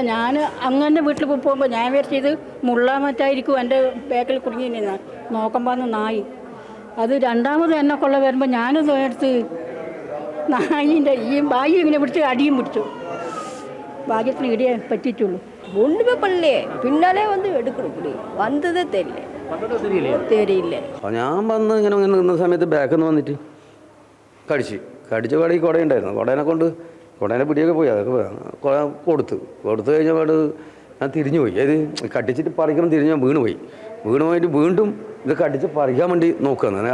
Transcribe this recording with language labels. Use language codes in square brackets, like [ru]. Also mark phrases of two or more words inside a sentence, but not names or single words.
[ml] ഞാൻ അങ്ങനെ വീട്ടിൽ പോകുമ്പോൾ ഞാൻ വിചാരിച്ചത് മുള്ളാമറ്റായിരിക്കും എൻ്റെ ബാക്കിൽ കുടുങ്ങി നിന്ന് നോക്കുമ്പോൾ നായി. അത് രണ്ടാമത് എന്നെ കൊള്ള വരുമ്പോൾ ഞാനത് എടുത്ത് നായിൻ്റെ ഈ ബായി ഇങ്ങനെ പിടിച്ച് അടിയും പിടിച്ചു. ഭാഗ്യത്തിന് ഇടിയേ പറ്റിയിട്ടുള്ളൂ. [ta] ஒன்றுமே பண்ணலையே, பின்னாலே வந்து எடுக்கணும். வந்ததே தெரியல. [ml] ഞാൻ വന്ന് ഇങ്ങനെ നിന്ന സമയത്ത് ബാക്കിൽ നിന്ന് വന്നിട്ട് കടിച്ച പാടി കുടയുണ്ടായിരുന്നു. കുടേനെ പിടിയൊക്കെ പോയി. അതൊക്കെ കൊടുത്തു കഴിഞ്ഞപാട് ഞാൻ തിരിഞ്ഞു പോയി. അത് കടിച്ചിട്ട് പറിക്കണം തിരിഞ്ഞ് ഞാൻ വീണ് പോയിട്ട് വീണ്ടും ഇത് കടിച്ച് പറിക്കാൻ വേണ്ടി നോക്കുകയാണ്.